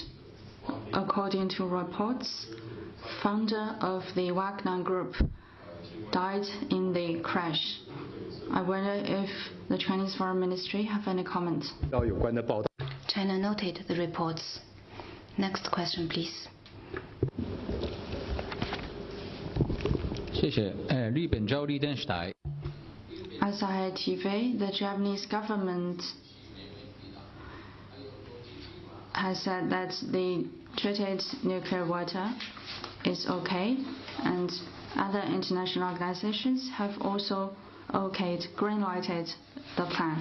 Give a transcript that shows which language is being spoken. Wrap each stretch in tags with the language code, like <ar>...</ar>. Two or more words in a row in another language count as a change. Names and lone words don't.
<en>According to reports, founder of the Wagner Group died in the crash. I wonder if the Chinese Foreign Ministry have any comment. China noted the reports. Next question, please.</en> <zh>谢谢。日本朝日電視台。</zh> <en>Asahi TV, the Japanese government has said that the treated nuclear water is okay, and other international organizations have also green-lighted the plan.</en>